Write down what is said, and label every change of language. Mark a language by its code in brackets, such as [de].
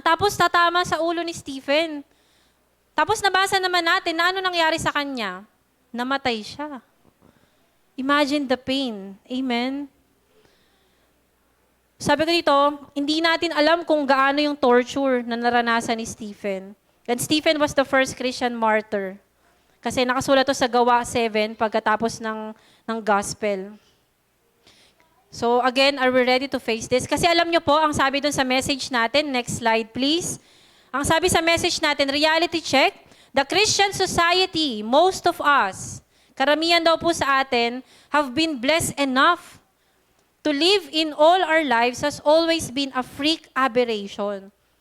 [tl] Tapos tatama sa ulo ni Stephen. Tapos nabasa naman natin na ano nangyari sa kanya. Namatay siya. [en] Imagine the pain. Amen? [tl] Sabi ko dito, hindi natin alam kung gaano yung torture na naranasan ni Stephen. [en] And Stephen was the first Christian martyr. [tl] Kasi nakasulat to sa Gawa 7 pagkatapos ng gospel. [en] So again, are we ready to face this? [tl] Kasi alam nyo po, ang sabi dun sa message natin, [en] next slide please. [tl] Ang sabi sa message natin, [en] reality check, the Christian society, most of us, [tl] karamihan daw po sa atin, [en] have been blessed enough to live in all our lives has always been a freak aberration.